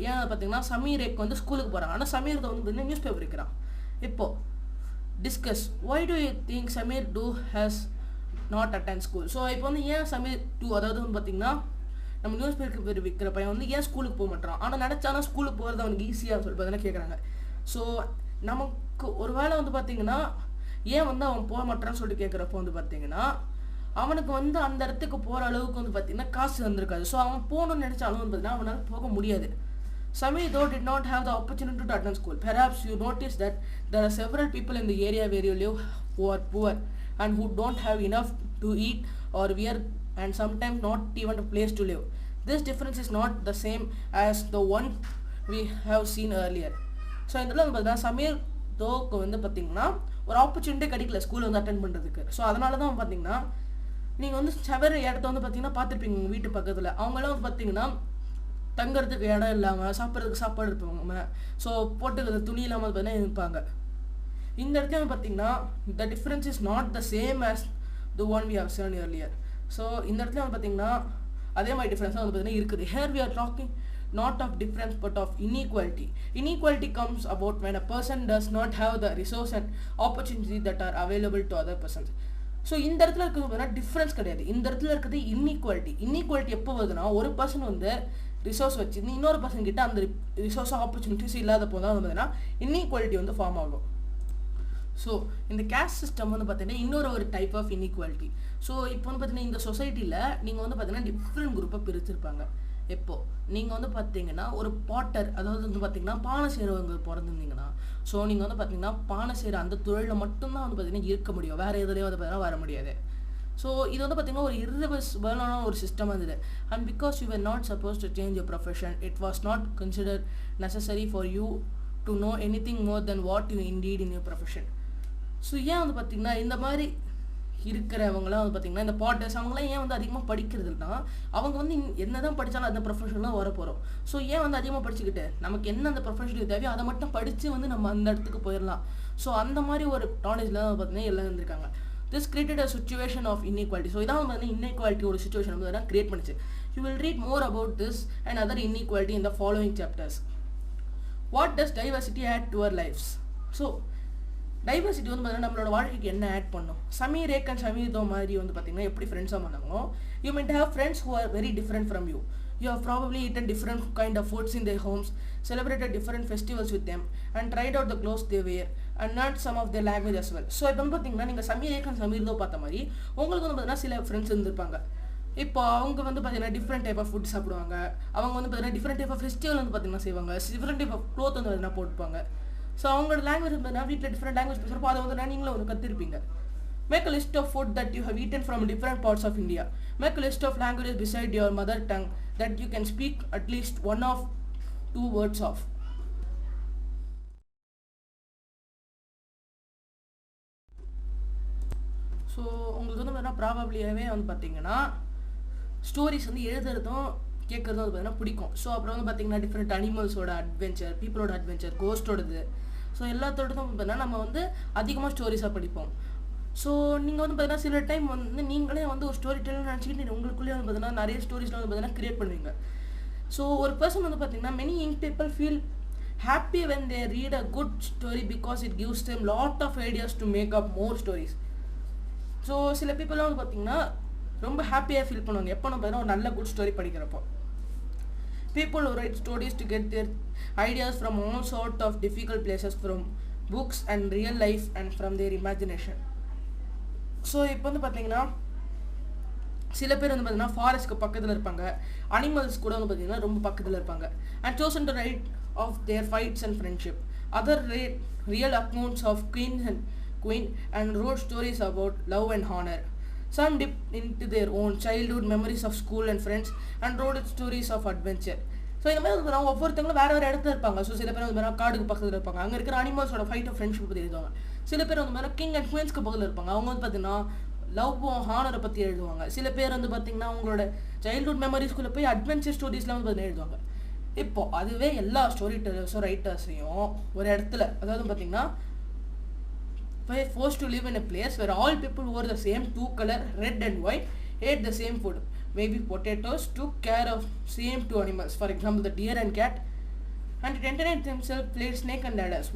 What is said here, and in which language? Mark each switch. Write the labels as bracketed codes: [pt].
[ta] ஏன் பார்த்தீங்கன்னா சமீர் ஏக் வந்து ஸ்கூலுக்கு போகிறாங்க, ஆனால் சமீர் தோ வந்து நியூஸ் பேப்பர் விற்கிறான். இப்போது discuss [en] why do you think Samir Do has not attend school. [ta] So இப்போ வந்து ஏன் சமீர் டூ, அதாவது வந்து பார்த்தீங்கன்னா நம்ம நியூஸ் பேப்பர் விற்கிற பையன் வந்து ஏன் ஸ்கூலுக்கு போக மாட்டான், ஆனால் நினச்சானா ஸ்கூலுக்கு போகிறது அவனுக்கு ஈஸியாக சொல்லி பார்த்தீங்கன்னா கேட்குறாங்க. ஸோ நமக்கு ஒரு வேளை வந்து பார்த்தீங்கன்னா ஏன் வந்து அவன் போக மாட்டான்னு சொல்லிட்டு கேட்குறப்போ வந்து பார்த்தீங்கன்னா அவனுக்கு வந்து அந்த இடத்துக்கு போகிற அளவுக்கு வந்து பார்த்தீங்கன்னா காசு வந்திருக்காது. ஸோ அவன் போகணும்னு நினச்சாலும் வந்து பார்த்தீங்கன்னா அவனால் போக முடியாது. [en] Samir though did not have the opportunity to attend school. Perhaps you notice that there are several people in the area where you live who are poor and who don't have enough to eat or wear and sometimes not even a place to live. This difference is not the same as the one we have seen earlier. [ta] So இதில் வந்து பார்த்தீங்கன்னா சமீர் தோக்கு வந்து பார்த்தீங்கன்னா ஒரு opportunity கிடைக்கல school வந்து attend பண்ணுறதுக்கு. So அதனால தான் பார்த்தீங்கன்னா நீங்கள் வந்து செவர இடத்த வந்து பார்த்தீங்கன்னா பார்த்துருப்பீங்க உங்கள் வீட்டு பக்கத்தில். அவங்களாம் வந்து பார்த்தீங்கன்னா தங்குறதுக்கு இடம் இல்லாமல், சாப்பிட்றதுக்கு சாப்பாடு இருப்பாங்க, ஸோ போட்டுக்கிறது துணி இல்லாமல் பார்த்தீங்கன்னா இருப்பாங்க. இந்த இடத்துல வந்து பார்த்தீங்கன்னா [en] The difference is not the same as the one we have seen earlier. [ta] So இந்த இடத்துல வந்து பார்த்தீங்கன்னா அதே மாதிரி டிஃப்ரென்ஸாக வந்து பார்த்தீங்கன்னா இருக்குது. [en] Here we are talking not of difference but of inequality. Inequality comes about when a person does not have the resource and opportunity that are available to other persons. [ta] So இந்த இடத்துல இருக்கிறது பார்த்தீங்கன்னா டிஃப்ரென்ஸ் கிடையாது, இந்த இடத்துல இருக்கிறது inequality. Inequality எப்போ வருதுன்னா ஒரு பர்சன் வந்து ரிசோர்ஸ் வச்சு இன்னொரு பர்சன் கிட்ட அந்த ரிசோர்ஸ் ஆப்பர்ச்சுனிட்டிஸ் இல்லாத போதான் வந்து பார்த்தீங்கன்னா இன்இக்வாலிட்டி வந்து ஃபார்ம் ஆகும். ஸோ இந்த கேஸ்ட் சிஸ்டம் வந்து பார்த்தீங்கன்னா இன்னொரு ஒரு டைப் ஆஃப் இன்இக்வாலிட்டி. ஸோ இப்போ வந்து பார்த்தீங்கன்னா இந்த சொசைட்டியில் நீங்கள் வந்து பார்த்தீங்கன்னா டிஃப்ரெண்ட் குரூப்பாக பிரிச்சிருப்பாங்க. எப்போது நீங்கள் வந்து பார்த்தீங்கன்னா ஒரு பாட்டர், அதாவது வந்து பார்த்தீங்கன்னா பானை செய்கிறவங்க பிறந்திருந்தீங்கன்னா, ஸோ நீங்கள் வந்து பார்த்தீங்கன்னா பானை செய்கிற அந்த தொழிலில் மட்டும்தான் வந்து பார்த்தீங்கன்னா இருக்க முடியும், வேறு எதுலேயும் வந்து பார்த்தீங்கன்னா வர முடியாது. ஸோ இது வந்து பார்த்தீங்கன்னா ஒரு irreversible ஒரு சிஸ்டம் இருந்தது. [en] And because you were not supposed to change your profession, it was not considered necessary for you to know anything more than what you indeed in your profession. [ta] So ஏன் வந்து பார்த்தீங்கன்னா இந்த மாதிரி இருக்கிறவங்களாம் வந்து பார்த்தீங்கன்னா இந்த பாட்டர்ஸ் அவங்களாம் ஏன் வந்து அதிகமாக படிக்கிறதுனா அவங்க வந்து என்ன தான் படித்தாலும் அந்த ப்ரொஃபஷன் தான் வர போகிறோம். ஸோ ஏன் வந்து அதிகமாக படிச்சுக்கிட்டு நமக்கு என்ன அந்த ப்ரொஃபஷனுக்கு தேவையோ அதை மட்டும் படித்து வந்து நம்ம அந்த இடத்துக்கு போயிடலாம். ஸோ அந்த மாதிரி ஒரு நாலேஜில் தான் பார்த்தீங்கன்னா எல்லாம் இருந்திருக்காங்க. [en] This created a situation of inequality. [ta] So இதான் வந்து inequality ஒரு சுச்சுவேஷன் வந்து கிரியேட் பண்ணிச்சு. [en] You will read more about this and other inequality in the following chapters. What does diversity add to our lives? [ta] So diversity வந்து பார்த்தீங்கன்னா நம்மளோட வாழ்க்கைக்கு என்ன ஆட் பண்ணும்? சமீர் ஏக் அண்ட் சமீர் தோ மாதிரி வந்து பார்த்தீங்கன்னா எப்படி ஃப்ரெண்ட்ஸாக பண்ணாங்களோ, [en] You might have friends who are very different from you. You have probably eaten different kind of foods in their homes, celebrated different festivals with them, and tried out the clothes they wear, and learned some of their language as well. [ta] So இப்போ வந்து பார்த்தீங்கன்னா நீங்கள் சமீர் ஏக் and Sameer தோ பார்த்த மாதிரி உங்களுக்கு வந்து பார்த்தீங்கன்னா சில ஃப்ரெண்ட்ஸ் இருந்திருப்பாங்க. இப்போ அவங்க வந்து பார்த்தீங்கன்னா டிஃப்ரெண்ட் டைப் ஆஃப் ஃபுட் சாப்பிடுவாங்க, அவங்க வந்து பார்த்தீங்கன்னா டிஃப்ரெண்ட் டைப் ஆஃப் ஃபெஸ்டிவல் வந்து பார்த்தீங்கன்னா செய்வாங்க, டிஃப்ரெண்ட் டைப் ஆஃப் க்ளோத் வந்து பார்த்தீங்கன்னா போட்டுப்பாங்க. ஸோ அவங்களோட லாங்குவேஜ் பார்த்தீங்கன்னா வீட்டில் டிஃப்ரெண்ட் லாங்குவேஜ் பேசுகிறப்போ அதை வந்து நீங்களும் வந்து கற்றுருப்பீங்க. [en] Make a list of food that you have eaten from different parts of India. Make a list of languages beside your mother tongue that you can speak at least one of 2 words of. [ta] So உங்களுக்கு வந்து பார்த்தீங்கன்னா ப்ராபப்ளியாகவே வந்து பார்த்தீங்கன்னா stories வந்து எழுதுறதும் கேட்குறதும் வந்து பார்த்தீங்கன்னா பிடிக்கும். So அப்புறம் வந்து பார்த்தீங்கன்னா டிஃப்ரெண்ட் அனிமல்ஸோட அட்வென்ச்சர், பீப்புளோட அட்வென்ச்சர், கோஸ்டோடது, ஸோ எல்லாத்தோடதும் பார்த்தீங்கன்னா நம்ம வந்து அதிகமாக ஸ்டோரிஸாக படிப்போம். ஸோ நீங்கள் வந்து பார்த்தீங்கன்னா சில டைம் வந்து நீங்களே வந்து ஒரு ஸ்டோரி டெல்லர் நினச்சிக்கிட்டு உங்களுக்குள்ளேயே வந்து பார்த்தீங்கன்னா நிறைய ஸ்டோரிஸ்லாம் வந்து பார்த்தீங்கன்னா கிரியேட் பண்ணுவீங்க. ஸோ ஒரு பர்சன் வந்து பார்த்தீங்கன்னா [en] Many young people feel happy when they read a good story because it gives them lot of ideas to make up more stories. [ta] So சில பீப்புளெலாம் வந்து பார்த்தீங்கன்னா ரொம்ப ஹாப்பியாக ஃபீல் பண்ணுவாங்க எப்போ நம்ம ஒரு நல்ல குட் ஸ்டோரி படிக்கிறப்போ. [en] People who write stories to get their ideas from all sort of difficult places, from books and real life and from their imagination. [ta] So இப்போ வந்து பார்த்தீங்கன்னா சில பேர் வந்து பார்த்தீங்கன்னா ஃபாரஸ்ட்க்கு பக்கத்தில் இருப்பாங்க, அனிமல்ஸ் கூட வந்து பார்த்தீங்கன்னா ரொம்ப பக்கத்தில் இருப்பாங்க. [en] And chosen to write of their fights and friendship. Other read real accounts of queen and wrote stories about love and honor. Some dipped into their own childhood memories of school and friends and wrote stories of adventure. [ta] So இந்த மாதிரி வந்து ஒவ்வொருத்தவங்களும் வேறு இடத்துல இருப்பாங்க. So சில பேர் வந்து காடுக்கு பக்கத்தில் இருப்பாங்க, அங்கே இருக்கிற அனிமல்ஸோட ஃபைட் ஆஃப் ஃப்ரெண்ட்ஷிப் பற்றி எழுதுவாங்க. சில பேர் வந்து கிங் அண்ட் குயின்ஸ்க்கு பக்கத்தில் இருப்பாங்க, அவங்க வந்து பார்த்தீங்கன்னா லவ்வும் ஹானரை பற்றி எழுதுவாங்க. சில பேர் வந்து பார்த்தீங்கன்னா அவங்களோட சைல்ட்ஹுட் மெமரிஸ்குள்ளே போய் அட்வென்ச்சர் ஸ்டோரிஸ்லாம் வந்து பார்த்தீங்கன்னா எழுதுவாங்க. இப்போது அதுவே எல்லா ஸ்டோரி டெல்லர்ஸும் ரைட்டர்ஸையும் ஒரு இடத்துல, அதாவது பார்த்தீங்கன்னா [en] forced to live in a place where all people wore the same two color, red and white, ate the same food, maybe potatoes, took care of same two animals, for example the deer and cat, and it entertained themselves, played snake and ladders.